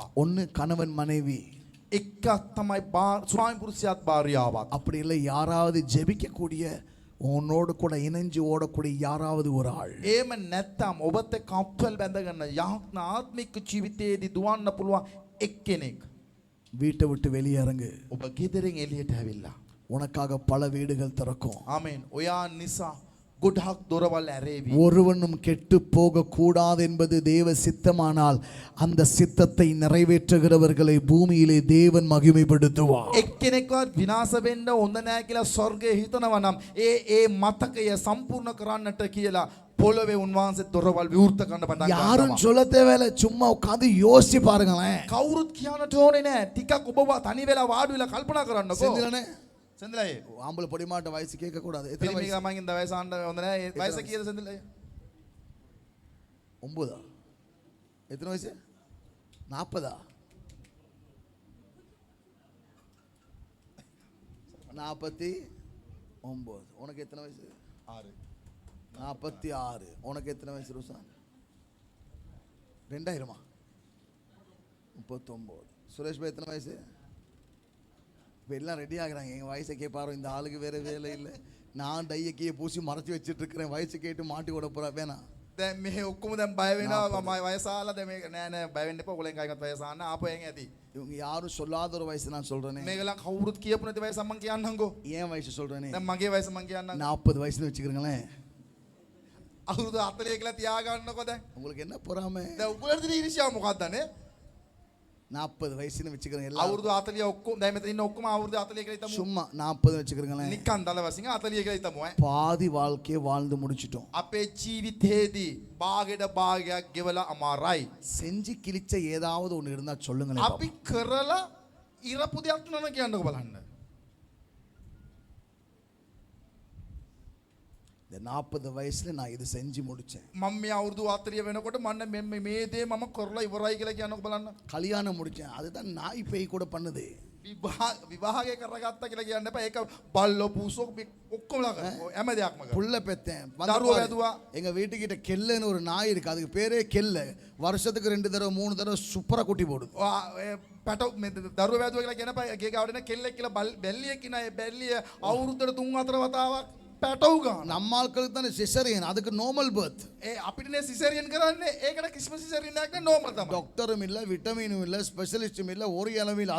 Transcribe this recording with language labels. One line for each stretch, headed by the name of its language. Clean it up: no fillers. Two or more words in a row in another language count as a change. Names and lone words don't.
Tamil: ஒன்னு கணவன் மனைவி,
Sinhala: එක්කක් තමයි ස්වාමි පුරුෂයාත් භාර්යාවත්.
Tamil: அப்படி இல்லை யாராவது ஜெபிக்க கூடிய உன்னோடு கூட இணைஞ்சு ஓடக்கூடிய யாராவது ஒரு ஆள்.
Sinhala: එහෙම නැත්තම් ඔබත් එක්ක කම්පල් බැඳගෙන යහන ආත්මික ජීවිතයේදී දුවන්න පුළුවන් එක්කෙනෙක්.
Tamil: வீட்டை விட்டு வெளியேறங்கு.
Sinhala: ඔබ ගෙදරින් එළියට ඇවිල්ලා.
Tamil: உனக்காக பல வீடுகள் திறக்கும்.
Sinhala: ආමෙන්. ඔයා නිසා ගොඩක් දොරවල් ඇරේවි.
Tamil: ஒருவனும் கெட்டு போக கூடாது என்பது தேவ சித்தமானால் அந்த சித்தத்தை நிறைவேற்றுகிறவர்களை பூமியிலே தேவன் மகிமைப்படுத்துவார்.
Sinhala: එක්කෙනෙක්වත් විනාශ වෙන්න හොඳ නැහැ කියලා ස්වර්ගයේ හිතනවා නම් ඒ මතකය සම්පූර්ණ කරන්නට කියලා පොළවේ උන්වහන්සේ දොරවල් විවෘත කරන්න පටන් ගන්නවා.
Tamil: யாரும் சொல்ல தேவையில்லை, சும்மா உட்கார்ந்து யோசிச்சு பாருங்களேன்.
Sinhala: කවුරුත් කියන්නට ඕනේ නැහැ. ටිකක් ඔබ තනි වෙලා වාඩි වෙලා කල්පනා කරන්නකෝ.
Tamil: செந்திலனே,
Sinhala: සෙන්දලයි.
Tamil: ஆம்பளை பொடிமாட்ட வயசு கேட்க கூடாது. எத்தனை
Sinhala: පිරිමි
Tamil: வயசு?
Sinhala: ගමන් ඉඳ වයස ආන්න හොඳ නැහැ. ඒ වයස කීයද සෙන්දලයි?
Tamil: 9. எத்தனை வயசு? 40. 49. உனக்கு எத்தனை வயசு? 6. 46. உனக்கு எத்தனை வயசு ருசான்? 2000. 39. சுரேஷ் பாய் எத்தனை வயசு? இப்போ எல்லாம் ரெடி ஆகுறாங்க. எங்கள் வயசை கேட்பாரோ, இந்த ஆளுக்கு வேறு வேலை இல்லை, நான் டையக்கியை பூசி மறைச்சி வச்சுட்டு இருக்கிறேன், வயசு கேட்டு மாட்டி விட போகிறா வேணாம்.
Sinhala: දැන් මේ ඔක්කොම දැන් බය වෙනවා. මම වයස ආලා දැන් මේක නෑ නෑ බය වෙන්න එපා. ඔයගොල්ලන් කයින්වත් වයස ආන්න ආපහු එන් ඇති.
Tamil: இவங்க யாரும் சொல்லாத ஒரு வயசு நான் சொல்கிறேனே.
Sinhala: මේගොල්ලන් කවුරුත් කියපු නැති වයස මම කියන්නම්කෝ.
Tamil: ஏன் வயசு சொல்கிறேனே?
Sinhala: දැන් මගේ වයස මම කියන්නම්.
Tamil: 40 வயசுன்னு வச்சுக்கிறீங்களேன்.
Sinhala: අවුරුදු 40 කියලා තියාගන්නකො දැන්.
Tamil: உங்களுக்கு என்ன பொறாமை?
Sinhala: දැන් උගලට තියෙන ඉරිසියාව මොකක්දනේ?
Tamil: 40 வயசுன்னு வச்சுக்கிறேங்க எல்லாம்.
Sinhala: අවුරුදු 40 ඔක්කොම දැන් මෙතන ඉන්න ඔක්කොම අවුරුදු 40 කියලා හිතමු.
Tamil: சும்மா 40 வச்சுக்கிறீங்களேன்.
Sinhala: නිකන් දල වශයෙන් 40 කියලා හිතමු ඈ.
Tamil: பாதி வாழ்க்கையை வாழ்ந்து முடிச்சிட்டோம்.
Sinhala: අපේ ජීවිතේදී භාගයට භාගයක් ගෙවලා අමාරයි.
Tamil: செஞ்சு கிழிச்ச ஏதாவது ஒன்று இருந்தா சொல்லுங்களேன்.
Sinhala: අපි කරලා ඉරපු දෙයක් නන කියන්නකො බලන්න.
Tamil: இந்த 40 வயசுல நான் இது செஞ்சு முடிச்சேன்.
Sinhala: මම මේ අවුරුදු 40 වෙනකොට මන්න මේ දේ මම කරලා ඉවරයි කියලා කියන්නකො බලන්න.
Tamil: கல்யாணம் முடிச்சேன். அதுதான் நாய் பேய் கூட பண்ணுது.
Sinhala: විවාහය කරගත්තා කියලා කියන්න එපා. ඒක බල්ලෝ පූසෝ ඔක්කොම ළඟ හැම දෙයක්ම කරා.
Tamil: புள்ள பெத்தேன்.
Sinhala: දරුවෝ වැදුවා.
Tamil: எங்க வீட்டுக்கிட்ட கெல்லுன்னு ஒரு நாய் இருக்கு. அதுக்கு பேரே கெல்லு. வருஷத்துக்கு 2 தடவை 3 தடவை சூப்பரா குட்டி போடுது.
Sinhala: පැටව දරුවෝ වැදුවා කියලා කියන එපා. ගේ ගාවඩන කෙල්ලෙක් කියලා බැල්ලියෙක් ඉන්න ඒ බැල්ලිය අවුරුද්දට 3-4 වතාවක් පැටව ගන්න.
Tamil: நம்ம ஆட்களுக்கு தானே சிசரியன். அதுக்கு
English: normal birth.
Sinhala: ඒ අපිටනේ සිසරියන් කරන්නේ. ඒකට කිසිම සිසරියන් එකක් නෝමල් තමයි.
Tamil: டாக்டரும் இல்ல, விட்டமினும் இல்ல, ஸ்பெஷலிஸ்டும் இல்ல, ஒரு இளவும் இல்ல.